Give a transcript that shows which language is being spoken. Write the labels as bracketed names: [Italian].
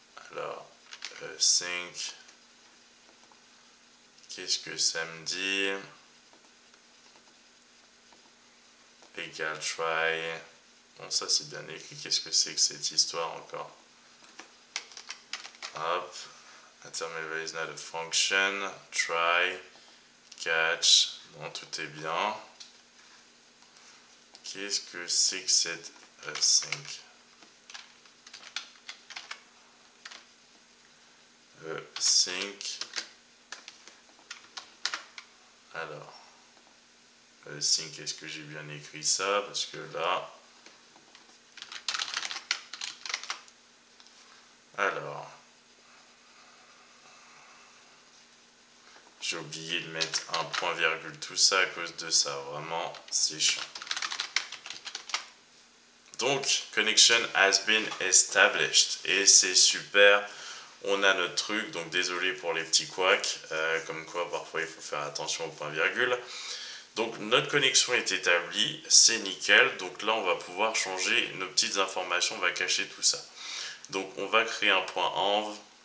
[French] Alors sync, qu'est-ce que ça me dit? Égal try. Bon, ça c'est bien écrit. Qu'est-ce que c'est que cette histoire encore? Hop. [English] Intermediate is not a function. [French] Try. Catch. Bon, tout est bien. Qu'est-ce que c'est que cette async? Sync. Alors. Sync, est-ce que j'ai bien écrit ça? Parce que là... Alors... J'ai oublié de mettre un point virgule, tout ça à cause de ça. Vraiment, c'est chiant. Donc, [English] connection has been established. [French] Et c'est super. On a notre truc. Donc, désolé pour les petits couacs. Comme quoi, parfois, il faut faire attention au point virgule. Donc notre connexion est établie, c'est nickel. Donc là on va pouvoir changer nos petites informations, on va cacher tout ça. Donc on va créer un point env